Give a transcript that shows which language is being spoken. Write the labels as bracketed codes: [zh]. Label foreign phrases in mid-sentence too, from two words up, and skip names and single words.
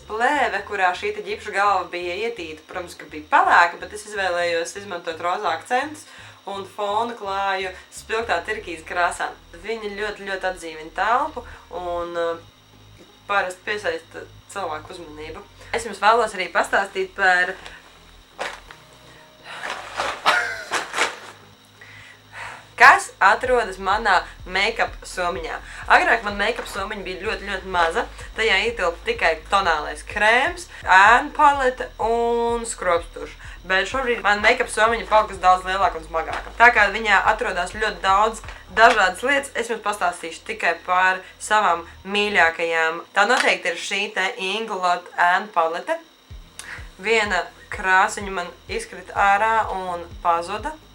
[lv] Plēve, kurā šī te ģipša galva bija ietīta, protams, ka bija pelēka, bet es izvēlējos izmantot rozā akcentus un fonu klāju spilgtā turkīza krāsā. Viņa ļoti atdzīvina telpu un parasti piesaista cilvēku uzmanību. Es jums vēlos arī pastāstīt par kas atrodas manā make-up somiņā. Agrāk man make-up somiņa bija ļoti maza. Tajā ietilpa tikai tonālais krēms, ēnu palete un skropstuši. Bet šobrīd man make-up somiņa palikusi daudz lielāka un smagāka. Tā kā viņā atrodas ļoti daudz dažādas lietas, es jums pastāstīšu tikai par savām mīļākajām. Tā noteikti ir šī te Inglot ēnu palete. Viena krāsiņa man izkrita ārā un pazuda.